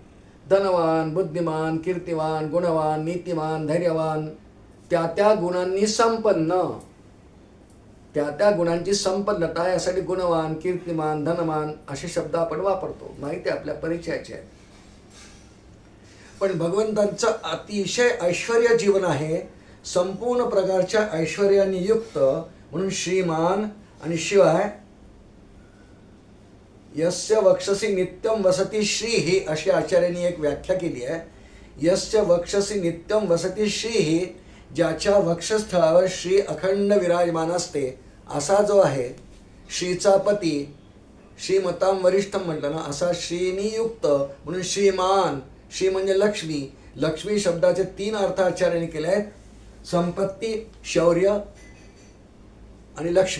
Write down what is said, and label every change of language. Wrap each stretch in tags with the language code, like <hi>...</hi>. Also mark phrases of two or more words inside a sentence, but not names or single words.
<mr>धनवान, बुद्धिमान, कीर्तिवान, गुणवान, नीतिमान, धैर्यवान, त्या गुणांनी संपन्न, त्या गुणांची संपन्नता यासाठी गुणवान, कीर्तिमान, धनवान असे शब्द आपण वापरतो, माहिती आहे, आपल्या परिचयाचे आहे. पण भगवंतांचं अतिशय ऐश्वर्य जीवन आहे, संपूर्ण प्रकारच्या ऐश्वर्याने युक्त. म्हणून श्रीमान. आणि शिवाय</mr> <sa>यस्य वक्षसी नित्यम वसती श्री</sa> <mr>ही अशी आचार्यांनी एक व्याख्या केली आहे.</mr> <sa>यस्य वक्षसी नित्यम वसती श्री</sa> <mr>ही, ज्याच्या वक्षस्थळावर श्री अखंड विराजमान असते असा जो आहे, श्रीचा पती,</mr> <sa>श्रीमतां वरिष्ठम</sa> <mr>म्हटलं ना, असा श्रीनी युक्त. म्हणून श्रीमान. श्री म्हणजे लक्ष्मी. लक्ष्मी शब्दाचे 3 अर्थ आचार्यांनी केले आहेत, संपत्ती, शौर्य आणि लक्ष्मी.</mr>